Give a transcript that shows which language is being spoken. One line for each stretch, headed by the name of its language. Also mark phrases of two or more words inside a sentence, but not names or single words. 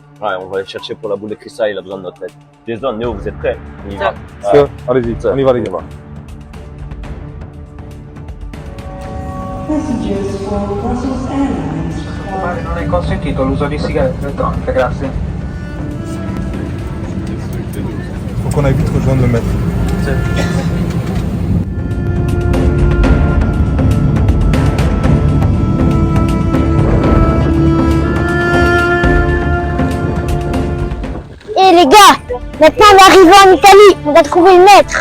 French: Ouais, on va aller chercher pour la boule de cristal, il a besoin de notre aide. Jason, Néo, vous êtes prêts? On y va. Allez-y, on y va les gars.
English: Passengers for Brussels Airlines.
Italian: Non è consentito l'uso di sigarette elettroniche, grazie.
French: Faut qu'on aille vite rejoindre le maître. Et les gars, maintenant on est arrivé en Italie, on va trouver le maître.